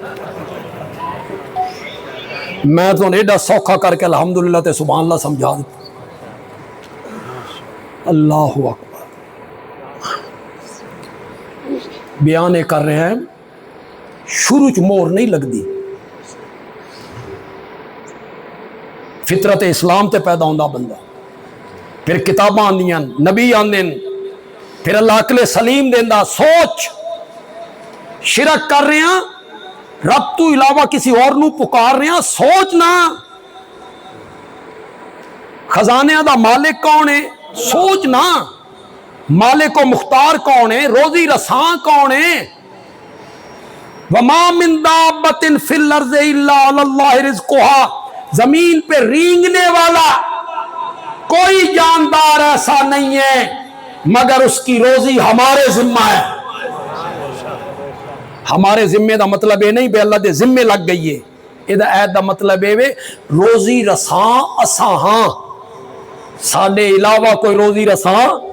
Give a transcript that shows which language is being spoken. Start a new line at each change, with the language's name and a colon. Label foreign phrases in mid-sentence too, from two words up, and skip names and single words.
Punjabi: میں تو ایڈا سوکھا کر کے الحمدللہ تے سبحان اللہ سمجھا دیتا.
Arabic: اللہ اکبر.
Punjabi: بیان کر رہے ہیں, شروع چ مور نہیں لگدی, فطرت اسلام تے پیدا ہوندا بندہ, پھر کتاباں آندیاں, نبی آندے, پھر اللہ عقل سلیم دیندا. سوچ, شرک کر رہے ہیں, رب تو علاوہ کسی اور نو پکار رہے ہیں. سوچ نا, خزانے دا مالک کون ہے؟ سوچ نا, مالک و مختار کون ہے؟ روزی رساں کون ہے؟
Arabic: وما من دابۃ فی الارض الا علی اللہ رزقھا.
Urdu: زمین پہ رینگنے والا کوئی جاندار ایسا نہیں ہے مگر اس کی روزی ہمارے ذمہ ہے.
Punjabi: ہمارے ذمے دا مطلب یہ نہیں بے اللہ دے ذمے لگ گئی ہے. یہ عید دا مطلب یہ روزی رساں اساں ہاں, ساڈے علاوہ کوئی روزی رساں.